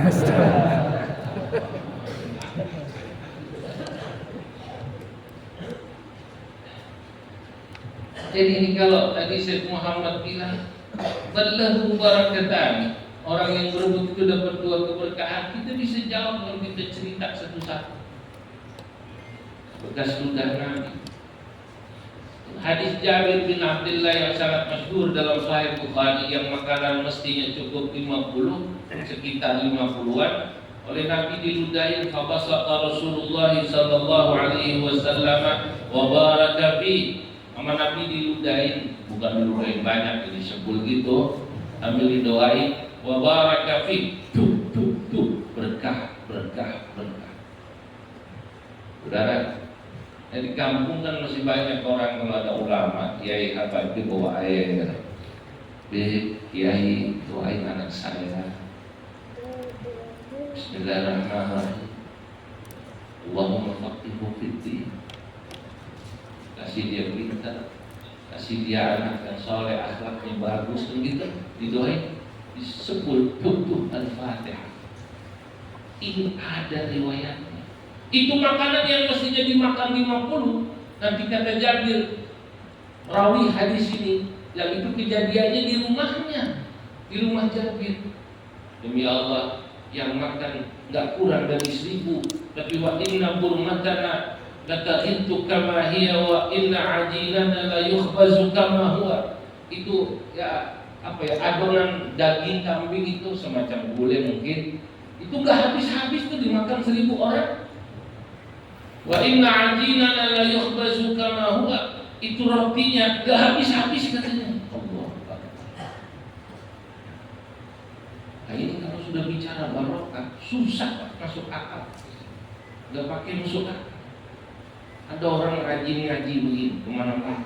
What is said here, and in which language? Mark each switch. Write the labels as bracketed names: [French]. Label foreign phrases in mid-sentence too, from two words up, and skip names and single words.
[Indonesian] Jadi ini kalau tadi Syekh Muhammad bilang [Arabic] بالله بركتان, [Indonesian] orang yang berebut itu dapat 2 keberkahan, kita bisa jawab kalau kita cerita satu-satu. Bekas ludah Nabi. Hadis Jabir bin Abdullah yang sangat masyhur dalam Sahih Bukhari, yang makanan mestinya cukup 50, sekitar 50-an, oleh Nabi diludahin, [Arabic] فبسط رسول الله صلى الله عليه وسلم وبارك في. [Indonesian] Sama Nabi diludahin, bukan diludahin banyak jadi sebul gitu, sambil didoain [Arabic] وبارك في. [Indonesian] Tuh, berkah. Saudara, di kampung kan masih banyak orang kalau ada ulama, kiai apa itu bawa air. Kiai doain anak saya. [Arabic] بسم الله الرحمن الرحيم. اللهم فقهه في الدين. [Indonesian] Kasih dia pintar, kasih dia anak yang soleh, akhlaknya bagus, kan gitu. Didoain, disebut tuh Al-Fatihah. Ini ada riwayatnya. Itu makanan yang mestinya dimakan 50. Nanti kata Jabir, rawi hadis ini, yang itu kejadiannya di rumahnya, di rumah Jabir. Demi Allah, yang makan nggak kurang dari 1000. [Arabic] Tapi وإن برمتنا لتغط كما هي وإن عجيننا لا يخبز كما هو. [Indonesian] Itu ya adonan daging kambing itu semacam gulai mungkin. Itu nggak habis-habis tuh dimakan 1000 orang. [Arabic] وإن عجيننا لا يخبز كما هو. [Indonesian] Itu rotinya nggak habis-habis katanya. Nah ini kalau sudah bicara barokah, susah masuk akal. Gak pakai masuk akal. Ada orang rajin ngaji begini kemana-mana.